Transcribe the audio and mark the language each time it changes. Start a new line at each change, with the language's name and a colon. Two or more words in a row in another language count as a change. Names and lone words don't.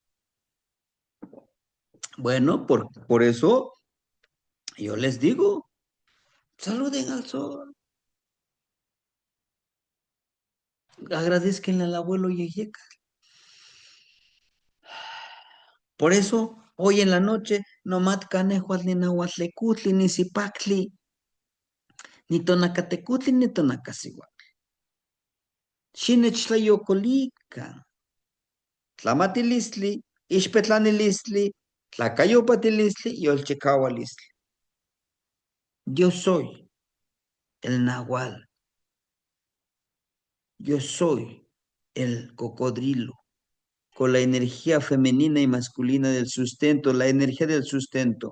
Spanish: Bueno, por eso yo les digo, saluden al sol. Agradezcanle al abuelo Yeyeca. Por eso, hoy en la noche, no mat canejuas ni nahuatlecutli, ni zipactli, ni tonacatecutli, ni tonacasihuatl.
Nahuatl languages: Xinechtlayocolica, tlamatilistli, ixpetlanilistli, tlacayopatilisli y olchicaualistli.
Spanish: Yo soy el nahual. Yo soy el cocodrilo, con la energía femenina y masculina del sustento, la energía del sustento.